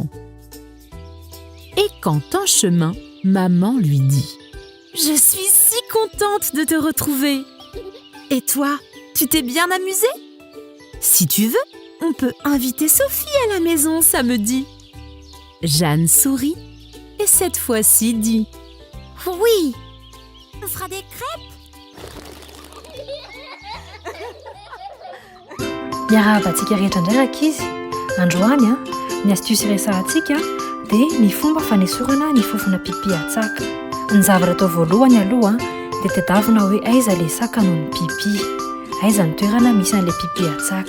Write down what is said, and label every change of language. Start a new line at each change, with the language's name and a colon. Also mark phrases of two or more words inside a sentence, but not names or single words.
French: Et quand en chemin, maman lui dit « Je suis si contente de te retrouver. Et toi, tu t'es bien amusée ? Si tu veux, on peut inviter Sophie à la maison samedi. » Jeanne sourit et cette fois-ci dit « Oui, on fera des crêpes. »
Malagasy: Miarahabantsika rehetra indray ankizy. Androany ny astuce resahantsika dia ny fomba fanesorana ny fofona pipi atsaka. Ny zavatra atao voalohany aloha dia tadavina hoe aiza ilay saka noho ny pipi, aiza ny toerana misy an'ilay pipi atsaka.